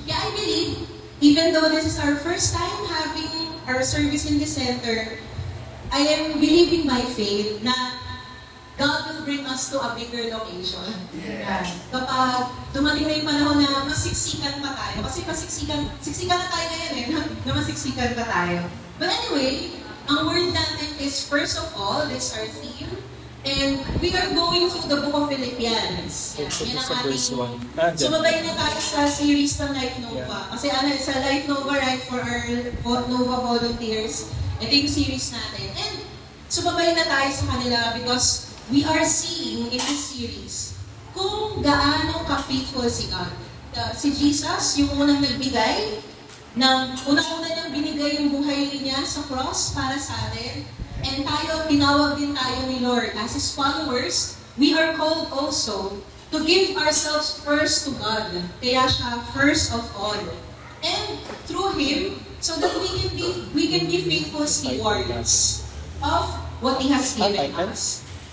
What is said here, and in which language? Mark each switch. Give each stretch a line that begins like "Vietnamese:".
English: Yeah, I believe, even though this is our first time having our service in the center, I am believing by faith na God will bring us to a bigger location. Yeah.
Filipino: Kapag dumating na yung panahon na masiksikan pa tayo, kasi siksikan na tayo ngayon na masiksikan pa tayo.
English: But anyway,
Filipino: ang word natin is,
English: first of all, this is our theme, and we are going through the book of Philippians.
Filipino: Yan ang ating, sumabay na tayo sa series ng Life Nova. Kasi sa Life Nova, right, for our Nova volunteers, ito yung series natin. And sumabay na tayo sa kanila
English: because we are seeing in this series
Filipino: kung gaano ka-faithful si God. Si Jesus, yung unang nagbigay, unang-una niyang binigay yung buhay niya sa cross para sa atin. And tinawag din tayo ni Lord.
English: As His followers, we are called also to give ourselves first to God.
Filipino: Kaya siya
English: first of all. And through Him, so that we can be faithful stewards of what He has given us.